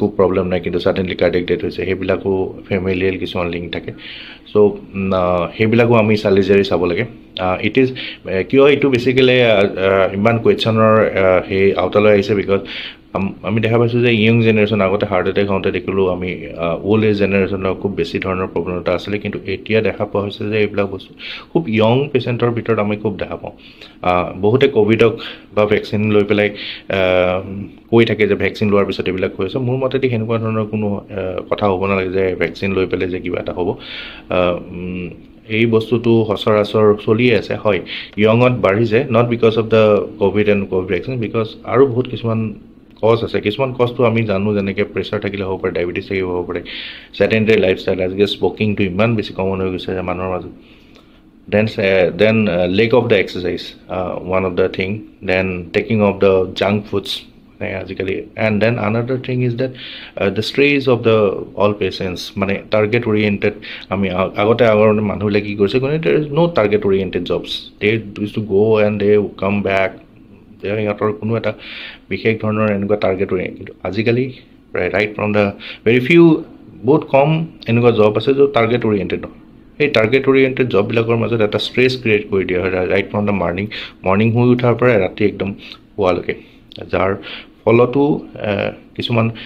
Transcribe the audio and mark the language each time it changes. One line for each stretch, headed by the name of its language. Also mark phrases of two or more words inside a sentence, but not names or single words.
Assamese: প্ৰব্লেম নাই কিন্তু
English: suddenly cardiac death
Assamese: হৈছে সেইবিলাকো ফেমিলিয়েল কিছুমান লিংক থাকে চ' সেইবিলাকো আমি চালি জাৰি চাব লাগে
English: it is
Assamese: কিয় এইটো বেচিকেলি ইমান কুৱেশ্যনৰ সেই আওতালৈ আহিছে বিকজ আমি দেখা পাইছোঁ যে
English: young generation
Assamese: আগতে
English: heart attack
Assamese: হওঁতে দেখিলোঁ আমি
English: old age generation
Assamese: খুব বেছি ধৰণৰ প্ৰৱণতা আছিলে কিন্তু এতিয়া দেখা পোৱা হৈছে যে এইবিলাক বস্তু খুব
English: young patient
Assamese: ভিতৰত আমি খুব দেখা পাওঁ বহুতে ক'ভিডক বা ভেকচিন লৈ পেলাই কৈ থাকে যে ভেকচিন লোৱাৰ পিছত এইবিলাক হৈ আছে মোৰ মতেদি সেনেকুৱা ধৰণৰ কোনো কথা হ'ব নালাগে যে ভেকচিন লৈ পেলাই যে কিবা এটা হ'ব এই বস্তুটো সচৰাচৰ চলিয়ে আছে হয় য়ঙত বাঢ়িছে
English: not because of the covid and covid vaccine because
Assamese: আৰু বহুত কিছুমান কজ আছে কিছুমান কজটো আমি জানো যেনেকৈ প্ৰেছাৰ থাকিলে হ'ব পাৰে ডায়েবেটিছ থাকিব হ'ব পাৰে
English: sedentary lifestyle
Assamese: আজিকালি স্মকিংটো ইমান বেছি কমন হৈ গৈছে যে মানুহৰ মাজত
English: then lack of the exercise one of the thing then taking of the junk foods আজিকালি and then another thing is that the stress of the all patients
Assamese: মানে
English: target oriented
Assamese: আমি আগৰ মানুহবিলাকে কি কৰিছে
English: there is no target oriented jobs they use to go and they come back
Assamese: সিহঁতৰ কোনো এটা বিশেষ ধৰণৰ এনেকুৱা
English: target oriented
Assamese: কিন্তু আজিকালি
English: right from the very few
Assamese: বহুত কম এনেকুৱা জব আছে য'ত
English: target oriented
Assamese: নহয় সেই
English: target oriented jobs
Assamese: মাজত এটা ষ্ট্ৰেছ ক্ৰিয়েট কৰি দিয়া হয়
English: right from the morning
Assamese: শুই উঠাৰ পৰা ৰাতি একদম শুৱালৈকে যাৰ ফলতো কিছুমান